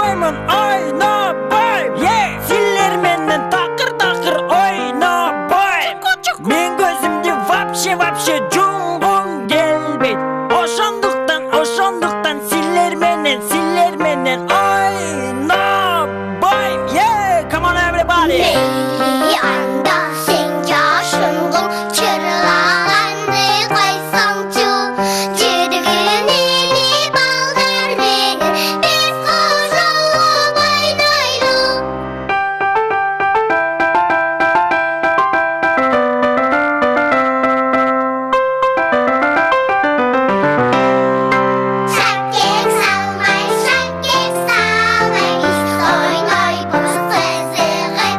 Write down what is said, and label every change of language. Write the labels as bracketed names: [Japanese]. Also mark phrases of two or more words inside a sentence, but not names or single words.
[Kyrgyz] ошондуктан ойнобойм. Силер менен такыр ойнобойм. Мен көзүмдү вообще жумгум келбейт. Ошондуктан силер менен ойнобойм. [English] Come on everybody. [Kyrgyz] Мейли анда сен жашынгыл чырлаганды койсоңчу, жүргүн эли балдар менен биз кошулуп ойнойлу. Шакек салмай биз ойнойбуз кызыгып.